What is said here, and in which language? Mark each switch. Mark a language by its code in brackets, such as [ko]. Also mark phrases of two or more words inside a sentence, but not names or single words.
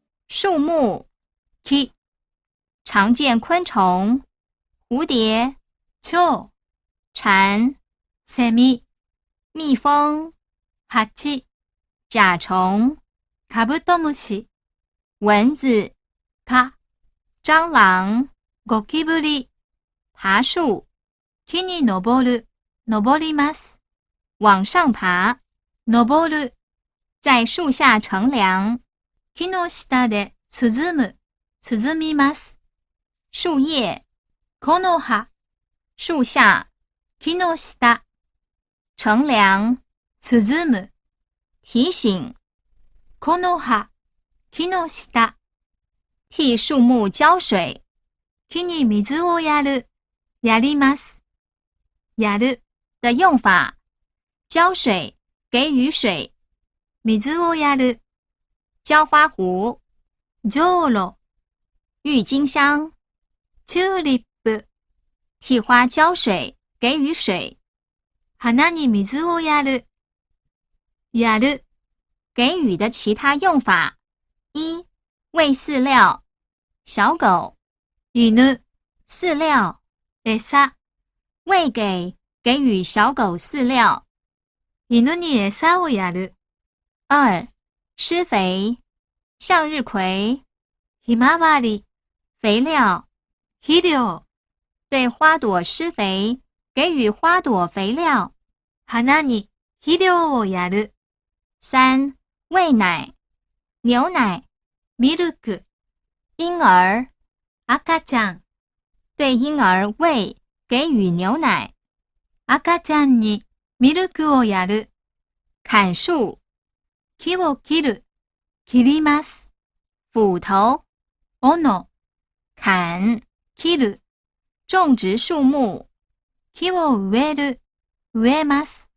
[zh] 树木、 [ja] 木、 [zh] 常见昆虫、蝴蝶、 [ja] 蝶、 [zh] 蝉、 [ja] セミ、 [zh] 蜜蜂、 [ja] 蜂、 [zh] 甲虫、 [ja] カブトムシ、 [zh] 蚊子、 [ja] 蚊、 [zh] 蟑螂、 [ja] ゴキブリ、 [zh] 爬树、 [ja] 木に登る、登ります。 [zh] 往上爬、 [ja] 登る、 [zh] 在树下乘涼、 [ja] 木の下で涼む、涼みます。 [zh] 樹葉、 [ja] 木の葉、 [zh] 樹下、 [ja] 木の下、 [zh] 乘涼、 [ja] 涼む、 [zh] 提醒、 [ja] 木の葉、木の下、 [zh] 替樹木浇水、 [ja] 木に水をやる、やります。やる、 [zh] 的用法，浇水，给予水， [ja] 水をやる、 [zh] 浇花壶、 [ja] じょうろ、 [zh] 郁金香， [ja] チューリップ、 [zh] 替花浇水，给予水， [ja] 花に水をやる、やる、 [zh] 给予的其他用法：一、喂饲料，小狗， [ja] 犬、 [zh] 饲料， [ja] 餌、 [zh] 喂给予小狗饲料。 [ja] 犬に餌をやる。 [zh] 二、施肥，向日葵， [ja] ひまわり、 [zh] 肥料， [ja] 肥料、 [zh] 对花朵施肥，给予花朵肥料。 [ja] 花に肥料をやる。 [zh] 三、喂奶，牛奶， [ja] ミルク、 [zh] 婴儿， [ja] 赤ちゃん、 [zh] 对婴儿喂，给予牛奶。 [ja] 赤ちゃんにミルクをやる。 [zh] 砍树， [ja] 木を切る、切ります。 [zh] 斧頭， [ja] 斧、 [zh] 砍， [ja] 切る、 [zh] 种植树木， [ja] 木を植える、植えます。